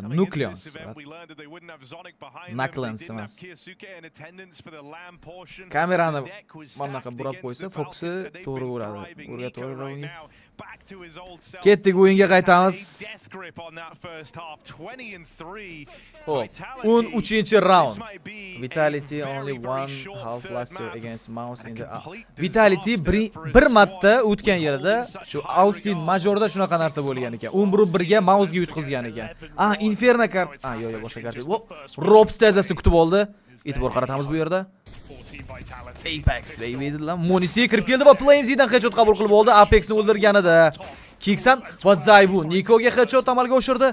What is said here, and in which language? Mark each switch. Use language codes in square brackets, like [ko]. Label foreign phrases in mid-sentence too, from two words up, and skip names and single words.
[uz] Nucleons. Naklans emas. Kamerani bunaqa burab qo'ysa, fokusi to'g'ri bo'ladi. O'rga to'g'ri. Ketdik, o'yinga qaytamiz. Xo'p, 13-raund. [en] Vitality only one half last year against Mouse in the Vitality [uz] bir marta o'tgan yerda shu Austin Majorda shunaqa narsa bo'lgan ekan. 11-ga Mouse'ga yutqizgan ekan. Inferno kart. Yo'q, boshqa kart. Robs tezasi kutib oldi. E'tibor qaratamiz bu yerda. Apex baby dedilar. Monisi kirib keldi va Flames'dan headshot qabul qilib oldi. Apexni o'ldirganida Kiksan va Zayvu Nikoga headshot amalga oshirdi.